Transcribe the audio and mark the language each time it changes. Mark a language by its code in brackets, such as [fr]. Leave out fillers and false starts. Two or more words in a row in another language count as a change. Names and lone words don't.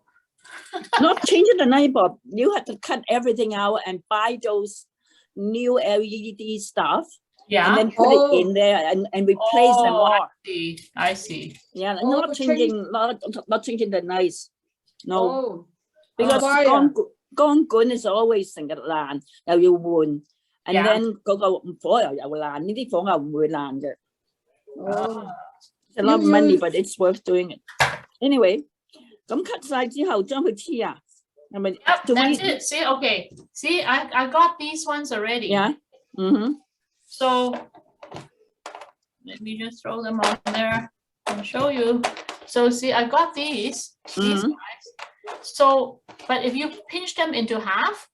[en] Not changing the light bulb. You have to cut everything out and buy those new LED stuff. Yeah. And then put it in there and replace them all. I see. Yeah, Oh, not changing, not changing the nice. No, oh, because why à? [yue] 光管 [en] is always [yue] 成日爛，又要換 ，and [en] Yeah. [yue] then 嗰個火又爛，呢啲火又唔會爛嘅。 [en] Oh, It's a lot of You- money, but it's worth doing it. Anyway， [yue] 咁 cut 晒之後將佢黐啊，係咪 [en] Yep, do that's we- it. See, okay. See, I got these ones already. Yeah. So let me just throw them on there and show you. So see, I got these Mhm. guys. So, but if you pinch them into half,